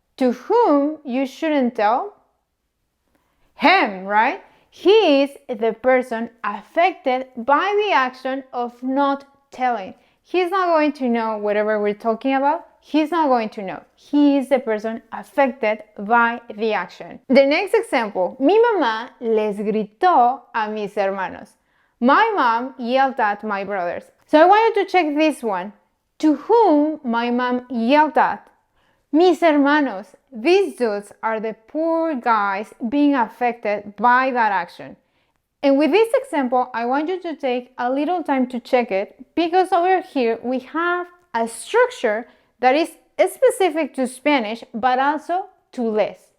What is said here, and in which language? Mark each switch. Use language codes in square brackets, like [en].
[en] To whom you shouldn't tell? Him, right? He is the person affected by the action of not telling. He's not going to know whatever we're talking about. He's not going to know. He is the person affected by the action. The next example. [es] Mi mamá les gritó a mis hermanos. [en] My mom yelled at my brothers. So I want you to check this one. To whom my mom yelled at? [es] Mis hermanos. [en] These dudes are the poor guys being affected by that action. And with this example, I want you to take a little time to check it, because over here we have a structure that is specific to Spanish, but also to les.